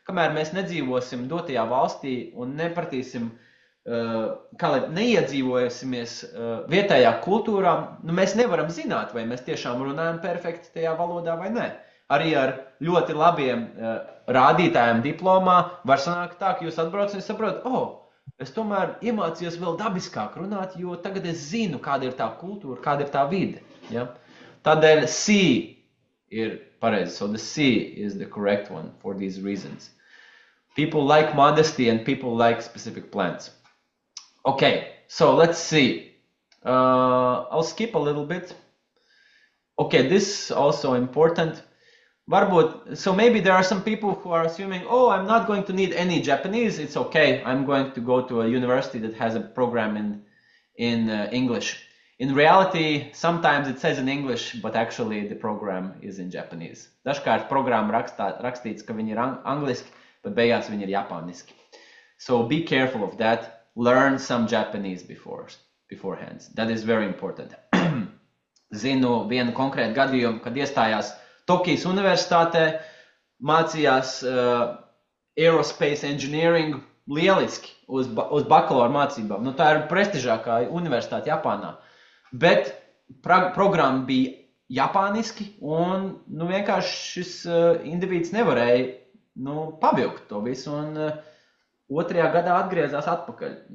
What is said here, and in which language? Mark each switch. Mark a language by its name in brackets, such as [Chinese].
[Latvian] Kamēr mēs nedzīvosim dotajā valstī un nepratīsim, neiedzīvojasimies vietējā kultūrā, mēs nevaram zināt, vai mēs tiešām runājam perfekti tajā valodā vai nē. Arī ar ļoti labiem rādītājiem diplomā var sanākt tā, ka jūs atbraucat un saprotat, es tomēr iemācījos vēl dabiskāk runāt, jo tagad es zinu, kāda ir tā kultūra, kāda ir tā vide. Ja? Tādēļ C ir pareizi. [English] So the C is the correct one for these reasons. People like modesty and people like specific plans. Okay, so let's see. I'll skip a little bit. Okay, this is also important. So maybe there are some people who are assuming, I'm not going to need any Japanese. It's okay. I'm going to go to a university that has a program in English. In reality, sometimes it says in English, but actually the program is in Japanese. [Latvian] Dažkārt programma rakstīts, ka viņi ir angliski, bet beigās viņi ir japāniski. [English] So be careful of that. Learn some Japanese beforehand. That is very important. [Latvian] Zinu vienu konkrētu gadījumu, kad iestājās Tokijas universitātē, mācījās [English] aerospace engineering [Latvian] lieliski uz bakalaura mācībām. Tā ir prestižākā universitāte Japānā. Bet programma bija japāniski un vienkārši šis individs nevarēja pavilkt to visu un otrajā gadā atgriezās atpakaļ.